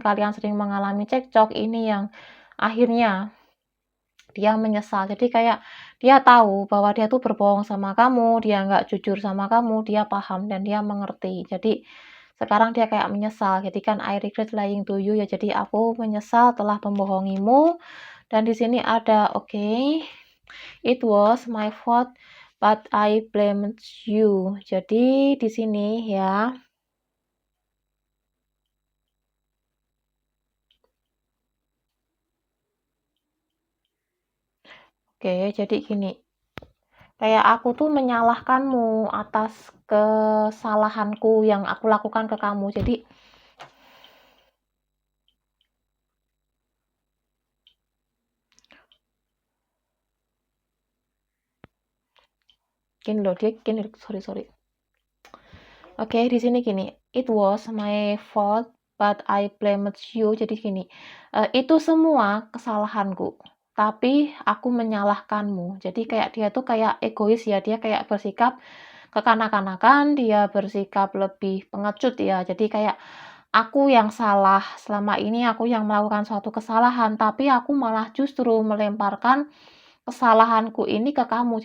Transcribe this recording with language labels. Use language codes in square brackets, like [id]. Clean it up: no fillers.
[id] Kalian sering mengalami cekcok, ini yang akhirnya dia menyesal. Jadi kayak dia tahu bahwa dia tuh berbohong sama kamu, dia nggak jujur sama kamu, dia paham dan dia mengerti. Jadi sekarang dia kayak menyesal. Jadi kan [en] I regret lying to you [id] ya. Jadi aku menyesal telah membohongimu. Dan di sini ada oke. [en] It was my fault, but I blamed you. [id] Jadi di sini ya. Oke, jadi gini. Kayak aku tuh menyalahkanmu atas kesalahanku yang aku lakukan ke kamu. Jadi gini loh, dia gini, sorry. Oke, di sini gini, [en] "It was my fault, but I blamed you." [id] Jadi gini, "Itu semua kesalahanku, tapi aku menyalahkanmu." Jadi kayak dia tuh kayak egois ya, dia kayak bersikap kekanak-kanakan, dia bersikap lebih pengecut ya. Jadi kayak, "Aku yang salah, selama ini aku yang melakukan suatu kesalahan, tapi aku malah justru melemparkan kesalahanku ini ke kamu."